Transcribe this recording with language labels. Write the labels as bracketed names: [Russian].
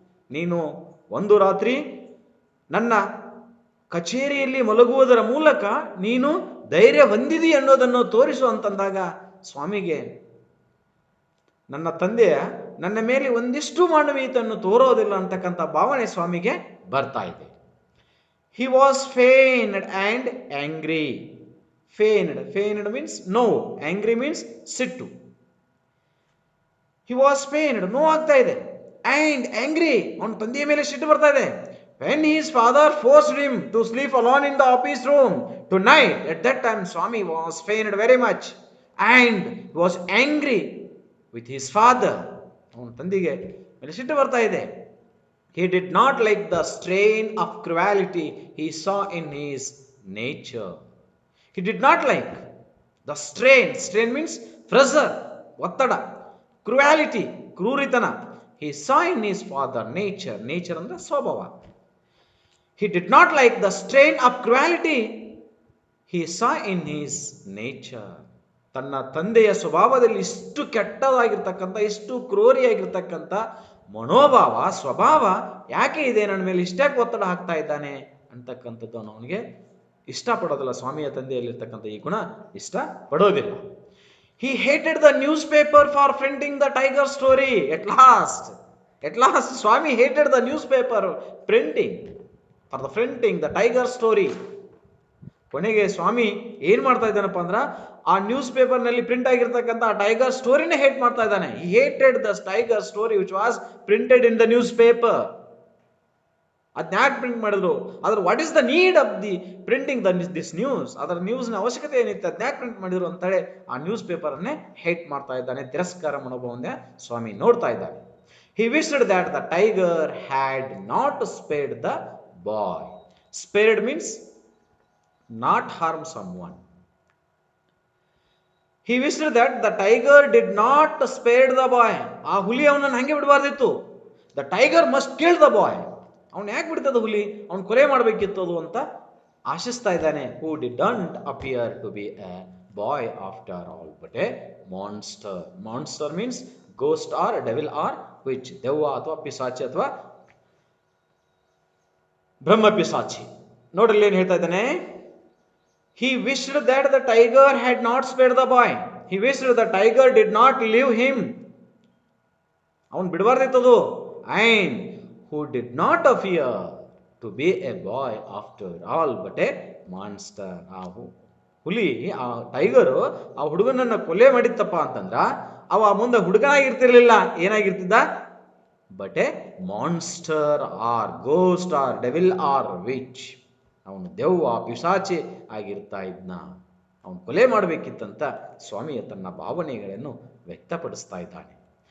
[Kannada] ನೀನು ಒಂದು ರಾತ್ರಿ ನನ್ನ ಕಚೇರಿಯಲ್ಲಿ ಮಲಗುವುದರ ಮೂಲಕ ನೀನು ಧೈರ್ಯ ಹೊಂದಿದಿ ಅನ್ನೋದನ್ನು ತೋರಿಸು ಅಂತಂದಾಗ ಸ್ವಾಮಿಗೆ ನನ್ನ ತಂದೆಯ ನನ್ನ ಮೇಲೆ ಒಂದಿಷ್ಟು ಮಾನವೀಯತೆಯನ್ನು ತೋರೋದಿಲ್ಲ ಅಂತಕ್ಕಂಥ ಭಾವನೆ ಸ್ವಾಮಿಗೆ ಬರ್ತಾ ಇದೆ. [English] He was feigned and angry. Feigned means no, angry means sittu. He was pained, no [Kannada] ಆಗ್ತಾ ಇದೆ, [English] and angry, [Kannada] ಅವನ ತಂದೆಯ ಮೇಲೆ ಸಿಟ್ಟು ಬರ್ತಾ ಇದೆ. [English] When his father forced him to sleep alone in the office room tonight, at that time Swami was pained very much and was angry with his father. [Kannada] ಅವನ ತಂದೆಗೆ ಮೇಲೆ ಸಿಟ್ಟು ಬರ್ತಾ ಇದೆ. [English] He did not like the strain of cruelty he saw in his nature. He did not like the strain. Strain means pressure, ಒತ್ತಡ. Cruelty, ಕ್ರೂರಿತನ. He saw in his father nature. [Kannada] Nature ಅಂದ್ರೆ ಸ್ವಭಾವ. [English] He did not like the strain of cruelty he saw in his nature. [Kannada] ತನ್ನ ತಂದೆಯ ಸ್ವಭಾವದಲ್ಲಿ ಇಷ್ಟು ಕೆಟ್ಟದಾಗಿರ್ತಕ್ಕಂಥ, ಇಷ್ಟು ಕ್ರೂರಿಯಾಗಿರ್ತಕ್ಕಂಥ ಮನೋಭಾವ, ಸ್ವಭಾವ ಯಾಕೆ ಇದೆ ನನ್ನ ಮೇಲೆ, ಇಷ್ಟ್ಯಾಕೆ ಒತ್ತಡ ಹಾಕ್ತಾ ಇದ್ದಾನೆ ಅಂತಕ್ಕಂಥದ್ದು ಅವನಿಗೆ ಇಷ್ಟಪಡೋದಿಲ್ಲ. ಸ್ವಾಮಿಯ ತಂದೆಯಲ್ಲಿರ್ತಕ್ಕಂಥ ಈ ಗುಣ ಇಷ್ಟಪಡೋದಿಲ್ಲ. [English] He hated the newspaper for printing the tiger story. At last Swami hated the newspaper printing the tiger story. [Kannada] ಕೊನೆಗೆ ಸ್ವಾಮಿ ಏನ್ ಮಾಡ್ತಾ ಇದ್ದಾನಪ್ಪ ಅಂದ್ರ ಆ ನ್ಯೂಸ್ ಪೇಪರ್ ನಲ್ಲಿ ಪ್ರಿಂಟ್ ಆಗಿರ್ತಕ್ಕಂಥ ಆ ಟೈಗರ್ ಸ್ಟೋರಿನೇ ಹೇಟ್ ಮಾಡ್ತಾ ಇದ್ದಾನೆ. [English] He hated the tiger story which was printed in the newspaper. [Kannada] ಅದನ್ನ ಯಾಕೆ ಪ್ರಿಂಟ್ ಮಾಡಿದ್ರು, ಅದ್ರ [English] what is the need of the printing this news, [Kannada] ಅದರ ನ್ಯೂಸ್ನ ಅವಶ್ಯಕತೆ ಏನಿತ್ತು, ಅದನ್ನ ಯಾಕೆ ಪ್ರಿಂಟ್ ಮಾಡಿದ್ರು ಅಂತೇಳಿ ಆ ನ್ಯೂಸ್ ಪೇಪರ್ ಅನ್ನೇ ಹೇಟ್ ಮಾಡ್ತಾ ಇದ್ದಾನೆ. ತಿರಸ್ಕಾರ ಮನೋಭಾವನೆ ಸ್ವಾಮಿ ನೋಡ್ತಾ ಇದ್ದಾನೆ. [English] He wished that the tiger had not spared the boy. Spared means not harm someone. He wished that the tiger did not spare the boy. [Kannada] ಆ ಹುಲಿ ಅವನನ್ನು ಹಂಗೆ ಬಿಡಬಾರ್ದಿತ್ತು. [English] The tiger must kill the boy. [Kannada] ಅವನು ಯಾಕೆ ಬಿಡ್ತದ ಹುಲಿ, ಅವನು ಕೊಲೆ ಮಾಡಬೇಕಿತ್ತು ಅದು ಅಂತ ಆಶಿಸ್ತಾ ಇದ್ದಾನೆ. [English] Who didn't appear to be a boy after all, but a monster. Monster means ghost or devil or witch. [Kannada] ದೆವ್ವ ಅಥವಾ ಪಿಸಾಚಿ ಅಥವಾ ಬ್ರಹ್ಮ ಪಿಸಾಚಿ. ನೋಡ್ರಿ ಏನ್ ಹೇಳ್ತಾ ಇದ್ದಾನೆ. [English] He wished that the tiger had not spared the boy. He wished the tiger did not leave him. [Kannada] ಅವನು ಬಿಡಬಾರ್ದಿತ್ತದು. [English] And who did not appear to be a boy after all, but a monster. [Kannada] ಆ ಹುಲಿ, ಆ tiger ಆ ಹುಡುಗನನ್ನ ಕೊಲೆ ಮಾಡಿತ್ತಪ್ಪ ಅಂತಂದ್ರ ಅವ ಮುಂದೆ ಹುಡುಗನಾಗಿರ್ತಿರ್ಲಿಲ್ಲ, ಏನಾಗಿರ್ತಿದ್ದ? [English] But a monster or ghost or devil or witch. [Kannada] ಅವನು ದೆವ್ವ ಪಿಶಾಚಿ ಆಗಿರ್ತಾ ಇದ್ನ. ಅವನು ಕೊಲೆ ಮಾಡಬೇಕಿತ್ತಂತ ಸ್ವಾಮಿಯ ತನ್ನ ಭಾವನೆಗಳನ್ನು ವ್ಯಕ್ತಪಡಿಸ್ತಾ ಇದ್ದಾನೆ.